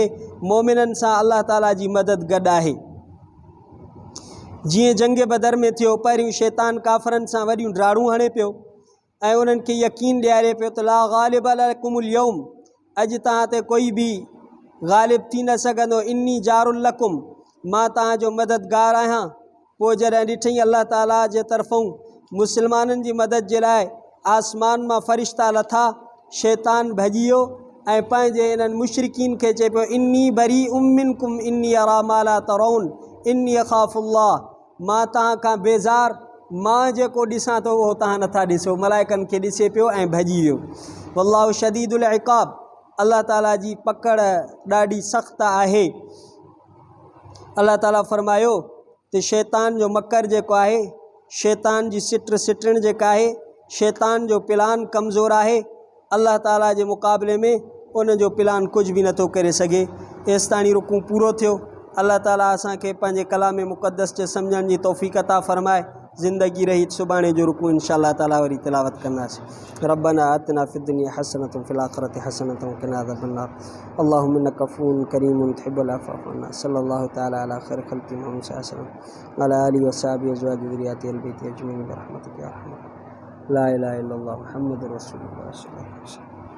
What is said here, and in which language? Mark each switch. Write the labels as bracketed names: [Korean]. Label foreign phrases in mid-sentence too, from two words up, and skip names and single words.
[Sindhi] मोमिननि सां अल्लाह ताला जी मदद गॾु आहे। जीअं जंग बदर में थियो, पहिरियों शैतान काफ़िरनि सां वॾियूं ड्राड़ूं हणे पियो ऐं उन्हनि खे यकीन ॾियारे पियो त [Arabic] لا غالب لكم اليوم, [Sindhi] अॼु तव्हां ते कोई बि ग़ालिब थी न सघंदो, [Arabic] إني جار لكم, [Sindhi] मां तव्हांजो मददगार आहियां। पोइ जॾहिं ॾिठईं अल्लाह ताला जे तरफ़ूं मुसलमाननि जी मदद जे लाइ आसमान मां फ़रिश्ता लथा, शैतान भॼी वियो ऐं पंहिंजे इन्हनि मुशरिकीन खे चए पियो [Arabic] إني بريء منكم إني أرى ما لا ترون إني أخاف الله, [Sindhi] मां तव्हां खां बेज़ार, मां जेको ॾिसां थो उहो तव्हां नथा ॾिसो। मलाइकनि खे ॾिसे पियो ऐं भॼी वियो। [Arabic] والله شديد العقاب, [Sindhi] अल्लाह ताला जी पकड़ ॾाढी सख़्तु आहे। अल्लाह ताला फ़रमायो त शैतान जो मकर जेको आहे, शैतान जी सिटण जेका आहे, शैतान जो प्लान कमज़ोर आहे। अल्लाह ताला जे मुक़ाबले में उन जो प्लान कुझु बि नथो करे सघे। एसि ताणी रुकू पूरो थियो। अल्लाह ताला असांखे पंहिंजे कलाम मुक़द्दस जे सम्झण जी तौफ़ीक़ अता फ़रमाए। ज़िंदगी रही सुभाणे जो रुकू इंशाअल्लाह ताला वरी तिलावत कंदासीं। [Arabic] ربنا آتنا في الدنيا حسنة في الآخرة حسنة وقنا عذاب النار. اللهم إنك عفو كريم تحب العفو فاعف عنا. صلى الله تعالى على خير خلق محمد صلى الله عليه وسلم وعلى آله وأصحابه وأزواجه وذريته البيت أجمعين برحمتك يا أرحم الراحمين. لا إله إلا الله محمد رسول الله.